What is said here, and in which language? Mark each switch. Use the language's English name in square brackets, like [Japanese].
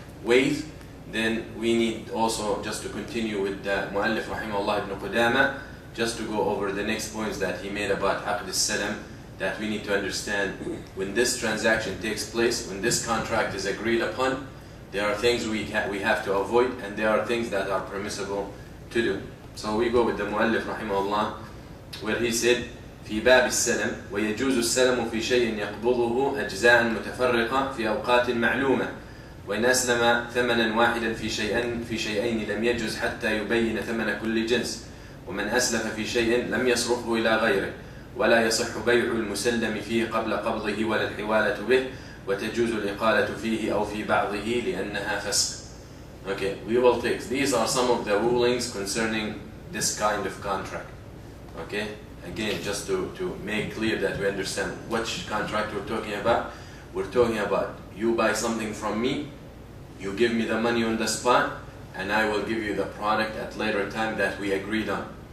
[English] ways, then we need also just to continue with the Mu'allif Rahimahullah Ibn Qudamah, just to go over the next points that he made about Aqd al-Salam, that we need to understand when this transaction takes place, when this contract is agreed upon, there are things we have to avoid, and there are things that are permissible to do. So we go with the Mu'allif Rahimahullah, where he said, [Arabic] في باب السلم ويجوز السلم في شيء يقبضه أجزاء متفرقة في أوقات معلومة وإن أسلم ثمنا واحدا في شيئين لم يجوز حتى يبين ثمن كل جنس ومن أسلف في شيء لم يصرفه إلى غيره ولا يصح بيع المسلم فيه قبل قبضه ولا الحوالة به وتجوز الإقالة فيه أو في بعضه لأنها فسق. [English] Okay, we will take, these are some of the rulings concerning this kind of contract. Okay, again, just to make clear that we understand which contract we're talking about. We're talking about you buy something from me, you give me the money on the spot, and I will give you the product at later time that we agreed on.